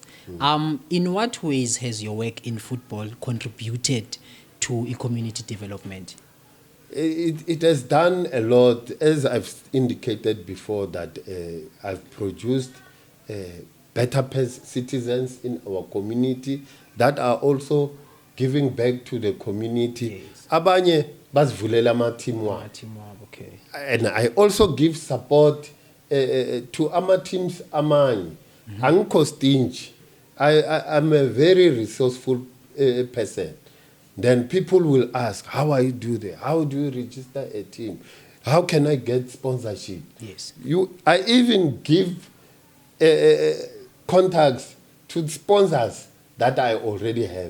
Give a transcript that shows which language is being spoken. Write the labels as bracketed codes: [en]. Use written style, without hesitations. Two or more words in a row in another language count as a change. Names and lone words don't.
[en] In what ways has your work in football contributed to a community development? It has done a lot, as I've indicated before, that I've produced better citizens in our community that are also giving back to the community. Yes. [zu] Abanye basivulela ama-team wabo. [en] Team up, okay. And I also give support to [zu] ama teams amanye. Angikho stingy. [en] I'm a very resourceful person. Then people will ask, how I do that? How do you register a team? How can I get sponsorship? Yes. I even give contacts to sponsors that I already have.